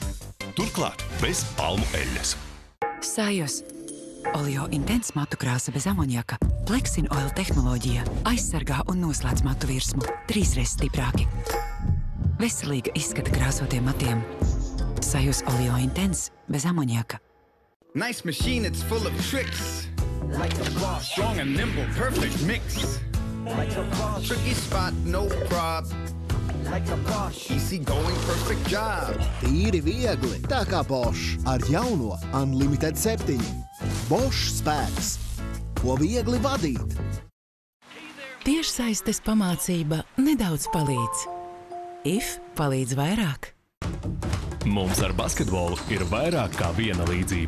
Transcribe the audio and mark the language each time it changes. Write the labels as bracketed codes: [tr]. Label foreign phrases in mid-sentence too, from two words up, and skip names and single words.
[lv] Turklāt bez palmu eļļas. Sajus. Oleo Intense matu krāsa bez amoniaka. Plexin Oil tehnoloģija aizsargā un noslēdz matu virsmu 3 reizes stiprāki. Veselīga izskata krāsotiem matiem. Sajus Oleo Intense bez amoniaka. [en] Nice machine, it's full of tricks. Like a boss, strong and nimble, perfect mix. Like a boss, tricky spot, no prob. Like a boss, easy going, perfect job. [lv] Tīri viegli, tā kā Bosch ar jauno Unlimited 7. Bosch spēks, ko viegli vadīt. Tiešsaistes pamācība nedaudz palīdz. IF palīdz vairāk. Mums ar basketbolu ir vairāk kā viena līdzība.